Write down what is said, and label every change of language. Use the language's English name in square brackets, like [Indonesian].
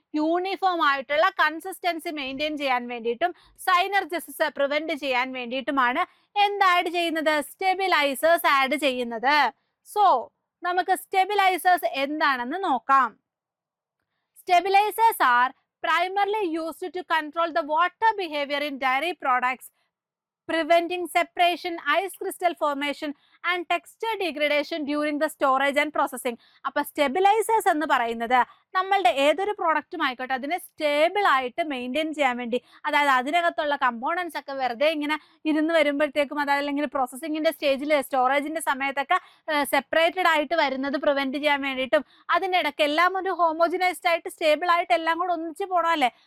[Malayalam] Uniform ആയിട്ടുള്ള consistency maintain ചെയ്യാൻ വേണ്ടിയിട്ടും സൈനർജെസിസ് പ്രിവെന്റ് ചെയ്യാൻ വേണ്ടിയിട്ടുമാണ് എന്ത് ആഡ് ചെയ്യുന്നത്? സ്റ്റെബിലൈസേഴ്സ് ആഡ് ചെയ്യുന്നത്. സോ നമുക്ക് സ്റ്റെബിലൈസേഴ്സ് എന്താണെന്ന് നോക്കാം. [English] Stabilizers are primarily used to control the water behavior in dairy products, preventing separation, ice crystal formation and texture degradation during the storage and processing. [Malayalam] അപ്പോൾ stabilisers എന്ന് പറയുന്നത് നമ്മളുടെ ഏതൊരു പ്രോഡക്റ്റും ആയിക്കോട്ടെ അതിനെ സ്റ്റേബിൾ ആയിട്ട് മെയിൻറ്റെയിൻ ചെയ്യാൻ വേണ്ടി, അതായത് അതിനകത്തുള്ള കമ്പോണൻസ് ഒക്കെ വെറുതെ ഇങ്ങനെ ഇരുന്ന് വരുമ്പോഴത്തേക്കും, അതായത് അല്ലെങ്കിൽ പ്രോസസ്സിങ്ങിന്റെ സ്റ്റേജിൽ സ്റ്റോറേജിന്റെ സമയത്തൊക്കെ സെപ്പറേറ്റഡ് ആയിട്ട് വരുന്നത് പ്രിവെന്റ് ചെയ്യാൻ വേണ്ടിയിട്ടും, അതിനിടയ്ക്ക് എല്ലാം ഒരു ഹോമോജിനൈസ്ഡ് ആയിട്ട് സ്റ്റേബിൾ ആയിട്ട് എല്ലാം കൂടെ ഒന്നിച്ച് പോകണമല്ലേ.